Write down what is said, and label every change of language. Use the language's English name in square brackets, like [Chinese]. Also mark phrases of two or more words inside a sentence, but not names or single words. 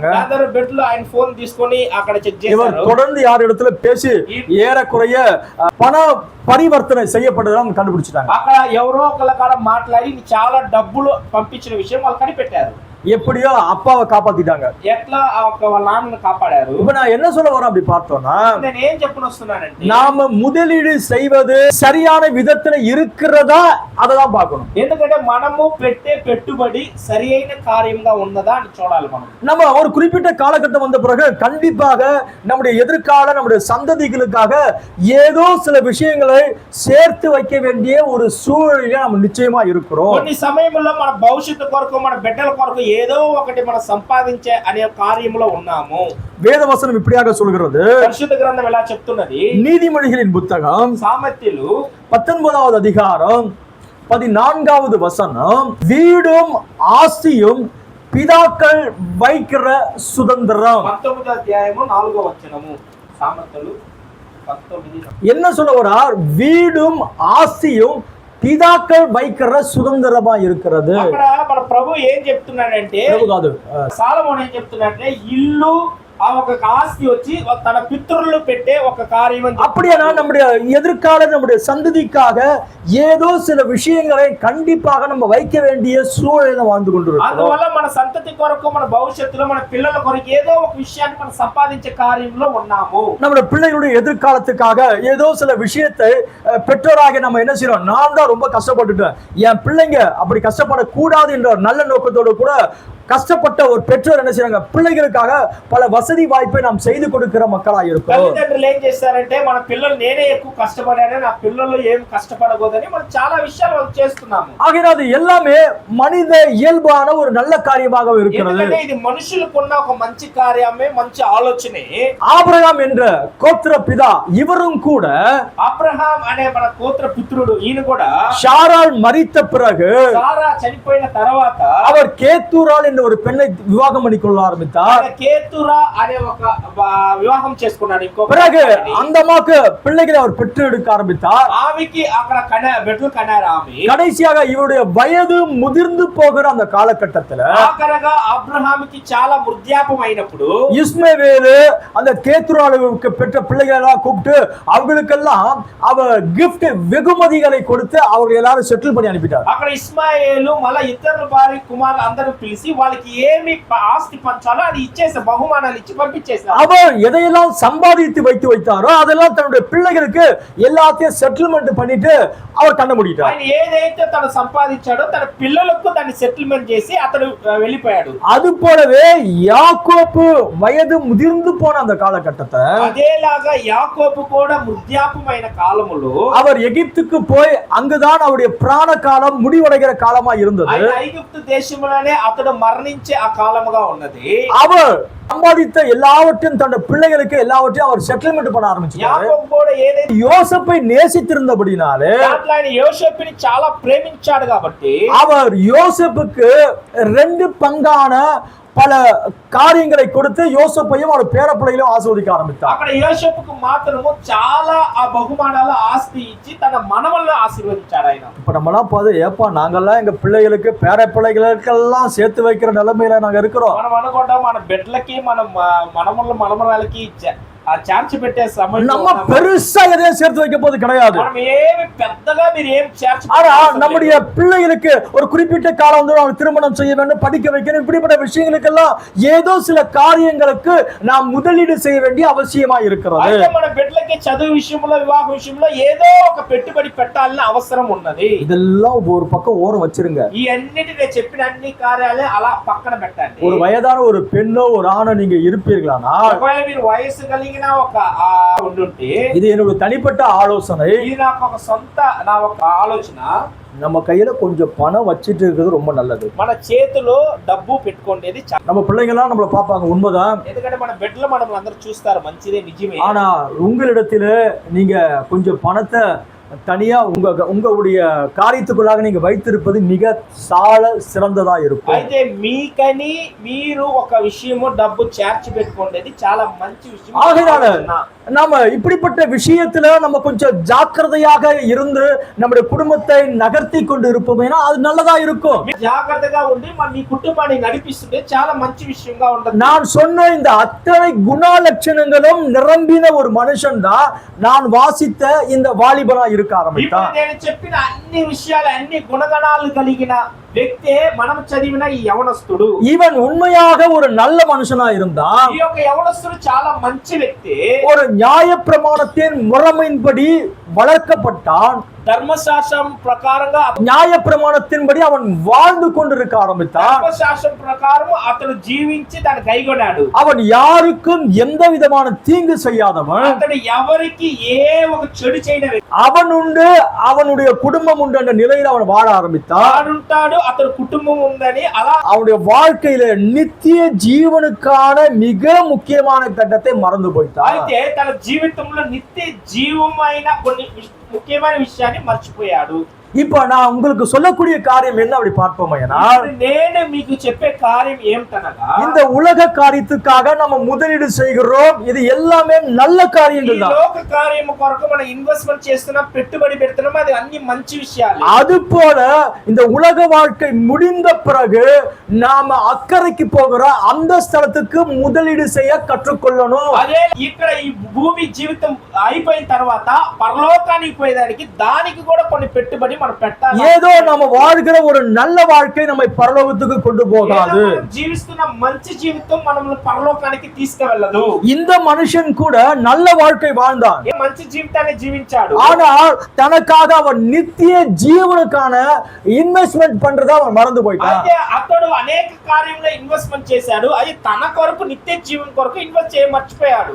[Telugu] అందరూ బిడ్డలు ఆయన ఫోన్ తీసుకొని అక్కడ చెక్ [Tamil] இவர் [Telugu] చేశారు. [Tamil] தொடர்ந்து யார் இடத்துல பேசி ஏறக்குறைய பண பரிவர்த்தனை செய்யப்பட்டதெல்லாம் கண்டுபிடிச்சிட்டாங்க. [Telugu] అక్కడ ఎవరో ఒకళ్ళ కాడ మాట్లాడి చాలా డబ్బులు పంపించిన విషయం వాళ్ళు కనిపెట్టారు. [Tamil] எப்படியோ அப்பாவை காப்பாத்திட்டாங்க. [Telugu] ఎట్లా వాళ్ళ నాన్నను కాపాడారు. [Tamil] இப்ப நான் என்ன சொல்ல வரேன் அப்படி பார்த்தோம்னா, [Telugu] నేను ఏం చెప్పనొస్తున్నానంటే [Tamil] நாம முதலீடு செய்வது சரியான விதத்துல இருக்கிறதா அததான் பார்க்கணும். [Telugu] ఎందుకంటే మనము పెట్టే పెట్టుబడి సరి అయిన కార్యంగా ఉన్నదా అని చూడాలి. [Tamil] நம்ம ஒரு குறிப்பிட்ட காலகட்டம் வந்த பிறகு கண்டிப்பாக நம்முடைய எதிர்கால நம்முடைய சந்ததிகளுக்காக ஏதோ சில விஷயங்களை சேர்த்து வைக்க வேண்டிய ஒரு சூழலில் நம்ம நிச்சயமா இருக்கிறோம். [Telugu] కొన్ని సమయంలో మన భవిష్యత్తు కొరకు మన బిడ్డల కొరకు ఏదో ఒకటి మనం సంపాదించే అనే కార్యములో ఉన్నాము. [Tamil] வேதவசனம் இப்படியாக சொல்கிறது. [Telugu] పరిశుద్ధ గ్రంథం ఎలా చెప్తున్నది? [Tamil] நீதிமொழிகளின் புத்தகம் [Telugu] సామెతలు [Tamil] 19வது அதிகாரம் 14வது வசனம், வீடும் ஆஸ்தியும் பிதாக்கள் வைக்கிற சுதந்திரம். [Telugu] 19వ అధ్యాయము 4వ వచనము. సామెతలు 19. [Tamil] என்ன சொல்ல வரார்? வீடும் ఆస్తిயும் పితాக்கள் வைக்கிற சுதந்திரமா இருக்கிறது. [Telugu] అక్కడ మన ప్రభు ఏం చెప్తున్నాడంటే, సాలమోన్ ఏం చెప్తున్నాడంటే ఇల్లు ఆ ఒక ఆస్తి వచ్చి తన పితరులు పెట్టే ఒక కార్యం. [Tamil] அப்படியே நம்முடைய எதிர்கால நம்முடைய சந்ததிக்காக ஏதோ சில விஷயங்களை கண்டிப்பாக நம்ம வைக்க வேண்டிய சூழலை வாழ்ந்து கொண்டிருக்கிறோம். [Telugu] అందువల్ల మన సంతతి కొరకు మన భవిష్యత్తులో మన పిల్లల కొరకు ఏదో ఒక విషయాన్ని మనం సంపాదించే కార్యంలో ఉన్నాము. [Tamil] நம்முடைய பிள்ளைகளுடைய எதிர்காலத்துக்காக ஏதோ சில விஷயத்தை பெற்றோராக நம்ம என்ன செய்யறோம்? நான் தான் ரொம்ப கஷ்டப்பட்டுட்டேன், என் பிள்ளைங்க அப்படி கஷ்டப்படக்கூடாது என்ற நல்ல நோக்கத்தோடு கூட கஷ்டப்பட்ட ஒரு பெற்றோர் என்ன செய்றாங்க? பிள்ளைகளுக்காக பல வசதி வாய்ப்பை நாம் செய்து கொடுக்கிற மக்களா இருக்கிறோம். [Telugu] తల్లిదండ్రులు ఏం చేస్తారంటే మన పిల్లలు నేనే ఎక్కువ కష్టపడాను, నా పిల్లలు ఏం కష్టపడకూడదని మనం చాలా విషయాలు వాళ్ళు చేస్తున్నాము. [Tamil] ஆகையால் அது எல்லாமே மனித இயல்பான ஒரு நல்ல காரியமாக இருக்கிறது. [Telugu] ఎందుకంటే ఇది మనుషులకున్న ఒక మంచి కార్యమే, మంచి ఆలోచనే. [Tamil] ஆபிரகாம் என்ற கோத்திர பிதா இவரும் கூட, [Telugu] అబ్రహాం అనే మన గోత్ర పుత్రుడు, ఈయన కూడా [Tamil] சாராள் மரித்த பிறகு [Telugu] సారా చనిపోయిన తర్వాత [Tamil] அவர் கேத்தூரால் என்ற ஒரு பெண்ணை விவாகம் பண்ணிக்கொள்ள ஆரம்பித்தார். [Telugu] కేతురా అనే ఒక వివాహం చేసుకున్నాడు. ఇంకో [Tamil] பிறகு அந்த அம்மாக்கு பிள்ளைகளை அவர் பெற்று எடுக்க ஆரம்பித்தார். [Telugu] ఆమెకి అక్కడ బిడ్డలు కన్నారు. ఆమె [Tamil] கடைசியாக இவருடைய வயது முதிர்ந்து போகிற அந்த காலகட்டத்துல [Telugu] ఆఖరగా అబ్రహాముకి చాలా వృద్ధాప్యం అయినప్పుడు [Tamil] இஸ்மவேலு அந்த கேத்துராளுக்கு பெற்ற பிள்ளைகளை எல்லாம் கூப்பிட்டு அவங்களுக்கெல்லாம் அவர் கிஃப்ட் வெகுமதிகளை கொடுத்து அவர்கள் எல்லாரும் செட்டில் பண்ணி அனுப்பிட்டார். [Telugu] అక్కడ ఇస్మాయేలు మళ్ళా ఇతరుల భార్య కుమారులు అందరూ పిలిచి వాళ్ళకి ఏమి ఆస్తి పంచాలో అది ఇచ్చేసి బహుమానాలు ఇచ్చి పంపించేశారు. [Tamil] அவர் எதையெல்லாம் சம்பாதித்து வைத்தாரோ அதெல்லாம் தன்னுடைய பிள்ளைகளுக்கு எல்லாத்தையும் செட்டில்மெண்ட் பண்ணிட்டு அவர் கண்ண மூடிட்டார். [Telugu] ఆయన ఏదైతే తను సంపాదించాడో తన పిల్లలకు దాన్ని సెటిల్మెంట్ చేసి అతడు వెళ్ళిపోయాడు. [Tamil] அது போலவே யாக்கோபு வயது முதிர்ந்து போன அந்த காலகட்டத்தை [Telugu] అదేలాగా యాకోబు కూడా వృద్ధాప్యమైన కాలములో [Tamil] அவர் எகிப்துக்கு போய் அங்குதான் அவருடைய பிராண காலம் முடிவடைகிற காலமா இருந்தது. [Telugu] ఐగుప్తు దేశంలోనే అతడు మరణించే ఆ కాలముగా ఉన్నది. [Tamil] அவர் சம்பாதித்த எல்லாவற்றையும் தன்னுடைய பிள்ளைகளுக்கு எல்லாவற்றையும் அவர் செட்டில்மெண்ட் பண்ண ஆரம்பிச்சார். [Telugu] యాకోబు కూడా ఏదైతే [Tamil] யோசேப்பை நேசித்திருந்தபடினாலே [Telugu] దాంట్లో ఆయన యోసేపుని చాలా ప్రేమించాడు కాబట్టి [Tamil] அவர் யோசேப்புக்கு 2 பங்கான பல காரியங்களை கொடுத்து யோசேப்பையும் அவர் பேரப்பிள்ளைகளையும் ஆசீர்வதிக்க ஆரம்பித்தார். [Telugu] అక్కడ యోసేపుకు మాత్రము చాలా ఆ బహుమానాల ఆస్తి ఇచ్చి తన మనవలను ఆశీర్వదించాడు ఆయన. [Tamil] இப்ப நம்மலாம் பாது ஏப்பா நாங்கெல்லாம் எங்க பிள்ளைகளுக்கு பேரப்பிள்ளைகளுக்கெல்லாம் சேர்த்து வைக்கிற நிலைமையில நாங்க இருக்கிறோம். [Telugu] మనం అనుకుంటాం మన బిడ్డలకి మన మనవళ్ళ మనమరాలకి ఆ ఛాన్స్ పెట్టే సమయం [Tamil] நம்ம பெருசா எதையும் சேர்த்து வைக்க போது கிடையாது. [Telugu] మనం ఏమి పెద్దగా మీరు ఏం ఛాన్స్ [Tamil] ஆனா நம்முடைய பிள்ளைகளுக்கு ஒரு குறிப்பிட்ட காலம் வந்து அவங்க திருமணம் செய்ய வேண்டும், படிக்க வைக்கணும், இப்படிப்பட்ட விஷயங்களுக்கெல்லாம் ஏதோ சில காரியங்களுக்கு நாம் முதலீடு செய்ய வேண்டிய அவசியமா இருக்கிறது. [Telugu] అయితే మన బిడ్డలకి చదువు విషయంలో వివాహ విషయంలో ఏదో ఒక పెట్టుబడి పెట్టాలని అవసరం ఉన్నది. [Tamil] இதெல்லாம் ஒரு பக்கம் ஓரம் வச்சிருங்க. [Telugu] ఈ అన్నిటి నేను చెప్పిన అన్ని కార్యాలే అలా పక్కన పెట్టండి. [Tamil] ஒரு వయదాன ஒரு பெண்ணோ ஒரு ஆணோ நீங்க இருப்பீர்களானா, [Telugu] ఒకవేళ మీరు వయసు కలిగిన ఒక ఉండుంటే, [Tamil] இது என்னோட தனிப்பட்ட ஆலோசனை, [Telugu] ఇది నాకు ఒక సొంత నా ఒక ఆలోచన, [Tamil] நம்ம கையில கொஞ்சம் பணம் வச்சிட்டு இருக்கிறது ரொம்ப நல்லது. [Telugu] మన చేతిలో డబ్బు పెట్టుకోండి. [Tamil] நம்ம பிள்ளைங்க எல்லாம் நம்மள பாப்பாங்க, உண்மைதான். [Telugu] ఎందుకంటే మన బిడ్డలు మనం అందరూ చూస్తారు, మంచిదే, నిజమే. [Tamil] ஆனா உங்களிடத்துல நீங்க கொஞ்சம் பணத்தை தனியா உங்களுடைய காரியத்துக்குள்ளாக நீங்க வைத்திருப்பது மிக சால சிறந்ததா இருக்கும். [Telugu] అయితే మీకని మీరు ఒక విషయము డబ్బు చేర్చి పెట్టుకోండి, చాలా మంచి విషయం. [Tamil] ஆகையால நாம இப்படிப்பட்ட விஷயத்துல நம்ம கொஞ்சம் ஜாக்கிரதையாக இருந்து நம்முடைய குடும்பத்தை நகர்த்தி கொண்டு இருப்போமேனா அது நல்லதா இருக்கும். [Telugu] జాగ్రత్తగా ఉండి మీ కుటుంబాన్ని నడిపిస్తుంటే చాలా మంచి విషయంగా ఉంటుంది. [Tamil] நான் சொன்ன இந்த அத்தனை குணலட்சணங்களும் நிரம்பின ஒரு மனுஷன் தான் நான் வாசித்த இந்த வாலிபனா இருக்க ஆரம்பித்தான். [Telugu] నేను చెప్పిన అన్ని విషయాలు, అన్ని గుణగణాలు కలిగిన వ్యక్తే మనం చదివిన ఈ యవనస్తుడు. [Tamil] இவன் உண்மையாக ஒரு நல்ல மனுஷனா இருந்தான். [Telugu] ఈ యొక్క యవనస్తుడు చాలా మంచి వ్యక్తి. [Tamil] ஒரு நியாயப்பிரமாணத்தின் முறைமையின்படி வளர்க்கப்பட்டான். [Telugu] ధర్మశాస్త్రం ప్రకారంగా, [Tamil] நியாயப்பிரமாணத்தின்படி அவன் வாழ்ந்து கொண்டிருக்க ஆரம்பித்தான். [Telugu] ధర్మశాస్త్రం ప్రకారం అతడు జీవించి దాన్ని కైగొన్నాడు. [Tamil] அவன் யாருக்கும் எந்த விதமான தீங்கு செய்யாதவன். [Telugu] అతడు ఎవరికి ఏ ఒక చెడు చేయని వ్యక్తి. [Tamil] அவன் உண்டு, அவனுடைய குடும்பம் உண்டு என்ற நிலையில் அவன் வாழ ஆரம்பித்தான். [Telugu] ఉంటాడు, అతడు కుటుంబం ఉందని అలా [Tamil] அவனுடைய வாழ்க்கையில நித்திய ஜீவனுக்கான மிக முக்கியமான கட்டத்தை மறந்து போய்ட்டான். [Telugu] అయితే తన జీవితంలో నిత్య జీవమైన కొన్ని ముఖ్యమైన విషయాన్ని మర్చిపోయాడు. [Tamil] இப்ப நான் உங்களுக்கு சொல்லக்கூடிய காரியம் என்ன அப்படி பார்ப்போமையா, [Telugu] నేను మీకు చెప్పే కార్యం ఏమిటనగా, [Tamil] இந்த உலக காரியத்துக்காக நம்ம முதலீடு செய்கிறோம், இது எல்லாமே நல்ல காரியங்கள் தான். [Telugu] లోక కార్యము కొరకు మనం ఇన్వెస్ట్మెంట్ చేస్తున్నాం, పెట్టుబడి పెడుతున్నాం, అది అన్ని మంచి విషయాలు. [Tamil] அது போல இந்த உலக வாழ்க்கை முடிந்த பிறகு நாம அக்கறைக்கு போகிற அந்த ஸ்தலத்துக்கு முதலீடு செய்ய கற்றுக்கொள்ளணும். [Telugu] అదే ఇక్కడ ఈ భూమి జీవితం అయిపోయిన తర్వాత పరలోకానికి పోయేదానికి దానికి కూడా కొన్ని పెట్టుబడి మనం పెట్టాలి. [Tamil] ஏதோ நம்ம வாழ்கிற ஒரு நல்ல வாழ்க்கை நம்மை பரலோகத்துக்கு கொண்டு போகாது. [Telugu] జీవిస్తున్న మంచి జీవితం మనల్ని పరలోకానికి తీసుకువెళ్ళదు. [Tamil] இந்த மனுஷன் கூட நல்ல வாழ்க்கை வாழ்ந்தான், [Telugu] మంచి జీవితాన్ని జీవించాడు. [Tamil] ஆனால் தனக்காக அவன் நித்திய ஜீவனுக்கான இன்வெஸ்ட்மெண்ட் பண்றத அவன் மறந்து போயிட்டான். [Telugu] అయితే అతడు అనేక కార్యంలో ఇన్వెస్ట్మెంట్ చేశాడు, అది తన కొరకు నిత్య జీవన్ కొరకు ఇన్వెస్ట్ చేయ మర్చిపోయాడు.